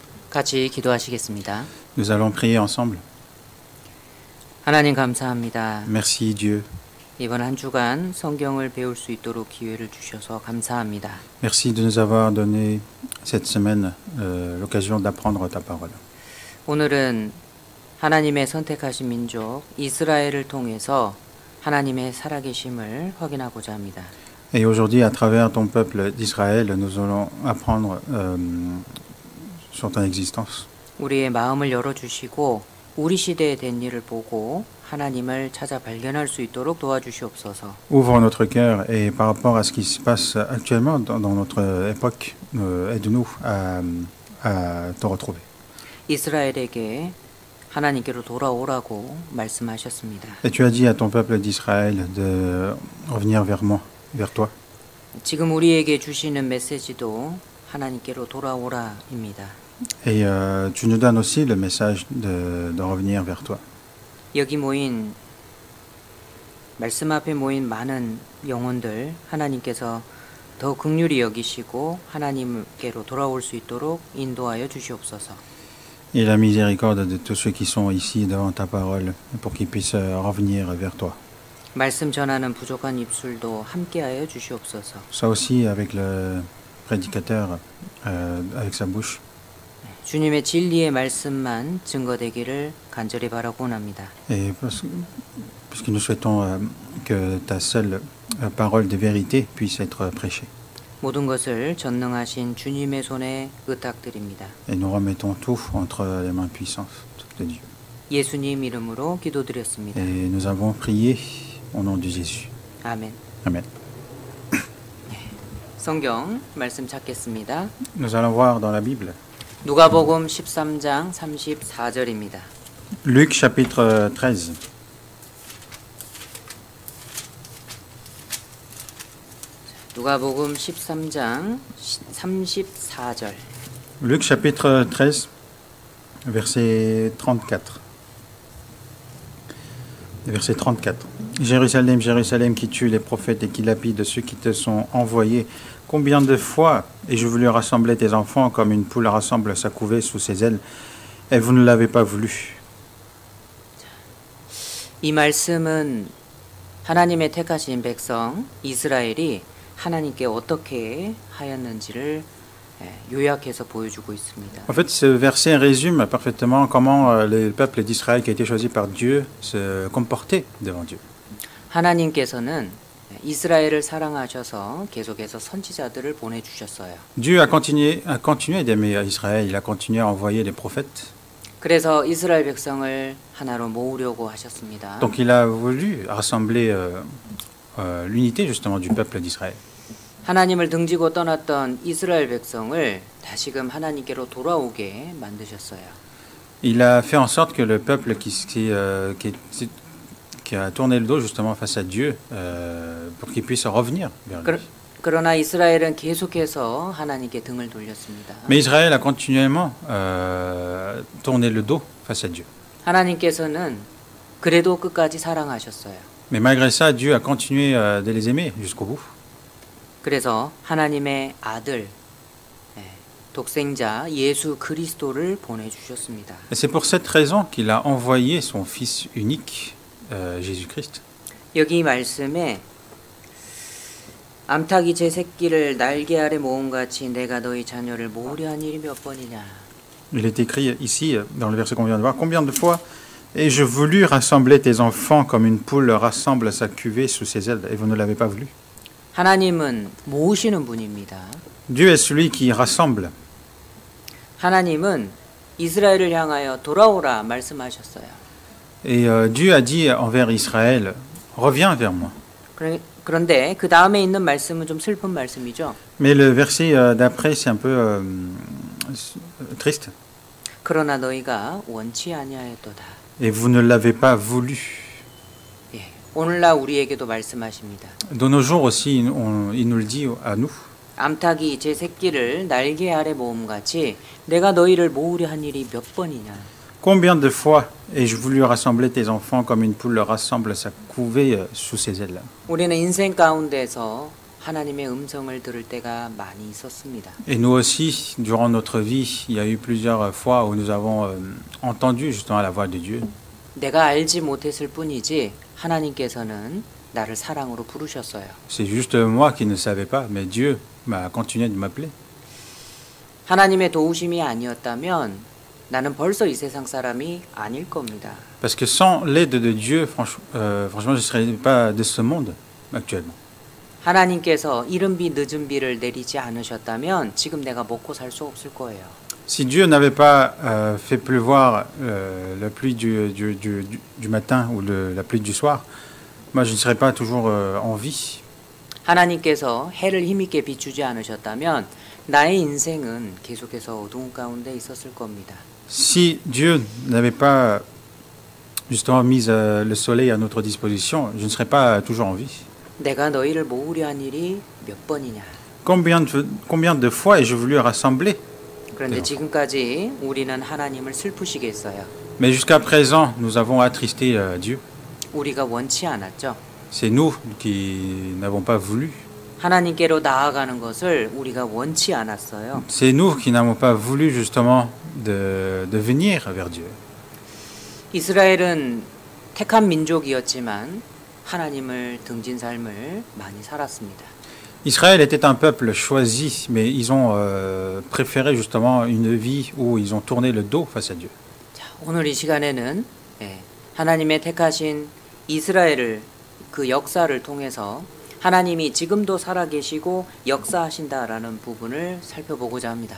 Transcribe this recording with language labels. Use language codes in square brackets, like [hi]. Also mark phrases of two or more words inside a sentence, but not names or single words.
[ko] 같이 기도하시겠습니다. [fr] Nous allons prier ensemble. [ko] 하나님 감사합니다. [fr] Merci Dieu. [ko] 이번 한 주간 성경을 배울 수 있도록 기회를 주셔서 감사합니다. [fr] Merci de nous avoir donné cette semaine l'occasion d'apprendre ta parole. [ko] 오늘은 하나님의 선택하신 민족 이스라엘을 통해서 하나님의 살아계심을 확인하고자 합니다. [fr] Et aujourd'hui, à travers ton peuple d'Israël, nous allons apprendre sur ton existence. [ko] 우리의 마음을 열어주시고 우리 시대에 된 일을 보고 하나님을 찾아 발견할 수 있도록 도와주시옵소서. [fr] Ouvre notre cœur et par rapport à ce qui se passe actuellement dans notre époque, aide-nous à te retrouver. [ko] 이스라엘에게 하나님께로 돌아오라고 말씀하셨습니다. [fr] Et tu as dit à ton peuple d'Israël de revenir vers moi, vers toi. [ko] 지금 우리에게 주시는 메시지도 하나님께로 돌아오라입니다. [fr] Et tu nous donnes aussi le message de revenir vers toi. [ko] 여기 모인 말씀 앞에 모인 많은 영혼들 하나님께서 더 긍휼히 여기시고 하나님께로 돌아올 수 있도록 인도하여 주시옵소서. [fr] Et la miséricorde de tous ceux qui sont ici devant ta parole pour qu'ils puissent revenir vers toi. [ko] 말씀 전하는 부족한 입술도 함께하여 주시옵소서. [fr] Ça aussi avec le prédicateur, avec sa bouche. [ko] 주님의 진리의 말씀만 증거되기를 간절히 바라고 합니다. [fr] Et parce que nous souhaitons que ta seule parole de vérité puisse être prêchée. [ko] 모든 것을 전능하신 주님의 손에 의탁드립니다. [fr] Et nous remettons tout entre les mains puissantes de Dieu. [ko] 예수님 이름으로 기도드렸습니다. [fr] Et nous avons prié au nom de Jésus. [ko] 아멘. [fr] Amen. [ko] 성경 말씀 찾겠습니다. [fr] Nous allons voir dans la Bible. [ko] 누가복음 13장 34절입니다. [fr] Luc chapitre 13. [ko] 누가복음 13장 34절. [fr] Luc chapitre 13, verset 34. Verset 34. Jérusalem, Jérusalem, qui tue les prophètes et qui lapide ceux qui te sont envoyés. Combien de fois ai-je voulu rassembler tes enfants comme une poule rassemble sa couvée sous ses ailes, et vous ne l'avez pas voulu. [ko] 이 말씀은 하나님의 택하신 백성 이스라엘이 하나님께 어떻게 하였는지를 요약해서 보여주고 있습니다. [fr] En fait, ce verset résume parfaitement comment le peuple d'Israël qui a été choisi par Dieu se comportait devant Dieu. [ko] 하나님께서는 이스라엘을 사랑하셔서 계속해서 선지자들을 보내주셨어요. [fr] Dieu a continué d'aimer Israël, il a continué à envoyer des prophètes. [ko] 그래서 이스라엘 백성을 하나로 모으려고 하셨습니다. [fr] Donc il a voulu rassembler l'unité justement du peuple d'Israël. [ko] 하나님을 등지고 떠났던 이스라엘 백성을 다시금 하나님께로 돌아오게 만드셨어요. [fr] Il a fait en sorte que le peuple qui a tourné le dos justement face à Dieu pour qu'il puisse revenir vers lui. [ko] 그러나 이스라엘은 계속해서 하나님께 등을 돌렸습니다. [fr] Mais Israël a continuellement tourné le dos face à Dieu. [ko] 하나님께서는 그래도 끝까지 사랑하셨어요. [fr] Mais malgré ça, Dieu a continué de les aimer jusqu'au bout. [ko] 그래서 하나님의 아들, 독생자 예수 그리스도를 보내주셨습니다. [fr] Et c'est pour cette raison qu'il a envoyé son Fils unique, Jésus-Christ. [ko] 여기 이 말씀에 암탉이 제 새끼를 날개 아래 모음같이 내가 너희 자녀를 모으려 한 일이 몇 번이냐. [fr] Il est écrit ici, dans le verset qu'on vient de voir, combien de fois ai-je voulu rassembler tes enfants comme une poule rassemble sa cuvée sous ses ailes, et vous ne l'avez pas voulu. [ko] 하나님은 모으시는 분입니다. [fr] Dieu est celui qui rassemble. [ko] 하나님은 이스라엘을 향하여 돌아오라 말씀하셨어요. [fr] Et Dieu a dit envers Israël, reviens vers moi. [ko] 그런데 그 다음에 있는 말씀은 좀 슬픈 말씀이죠. [fr] Mais le verset d'après, c'est un peu triste. [ko] 그러나 너희가 원치 아니하였도다. [fr] Et vous ne l'avez pas voulu. [ko] 예, 오늘날 우리에게도 말씀하십니다. [fr] De nos jours aussi, il nous le dit à nous. [ko] 암탉이 제 새끼를 날개 아래 모음같이 내가 너희를 모으려 한 일이 몇 번이냐. [fr] Combien de fois ai-je voulu rassembler tes enfants comme une poule rassemble sa couvée sous ses ailes? [ko] 우리는 인생 가운데서 하나님의 음성을 들을 때가 많이 있었습니다. [fr] Et nous aussi, durant notre vie, il y a eu plusieurs fois où nous avons entendu justement la voix de Dieu. [ko] 내가 알지 못했을 뿐이지 하나님께서는 나를 사랑으로 부르셨어요. [fr] C'est juste moi qui ne savais pas, mais Dieu m'a continué de m'appeler. [ko] 하나님의 도우심이 아니었다면 나는 벌써 이 세상 사람이 아닐 겁니다. [fr] Parce que sans l'aide de Dieu, franchement, je ne serais pas de ce monde actuellement. [ko] 하나님께서 이른 비 늦은 비를 내리지 않으셨다면 지금 내가 먹고 살 수 없을 거예요. [fr] Si Dieu n'avait pas fait pleuvoir la pluie du matin ou la pluie du soir, moi je ne serais pas toujours en vie. [ko] 하나님께서 해를 힘있게 비추지 않으셨다면 나의 인생은 계속해서 어두운 가운데 있었을 겁니다. [fr] Si Dieu n'avait pas justement mis le soleil à notre disposition, je ne serais pas toujours en vie. [ko] 내가 너희를 모으려 한 일이 몇 번이냐. [fr] Combien de fois ai-je voulu rassembler? [ko] 그런데 지금까지 우리는 하나님을 슬프시게 했어요. [fr] Mais jusqu'à présent, nous avons attristé Dieu. [ko] 우리가 원치 않았죠. [fr] C'est nous qui n'avons pas voulu. [ko] 하나님께로 나아가는 것을 우리가 원치 않았어요. [fr] C'est nous qui n'avons pas voulu justement de venir vers Dieu. [ko] 이스라엘은 택한 민족이었지만 하나님을 등진 삶을 많이 살았습니다. [fr] Israël était un peuple choisi, mais ils ont préféré justement une vie où ils ont tourné le dos face à Dieu. [ko] 자, 오늘 이 시간에는 하나님의 택하신 이스라엘을 그 역사를 통해서 하나님이 지금도 살아계시고 역사하신다라는 부분을 살펴보고자 합니다.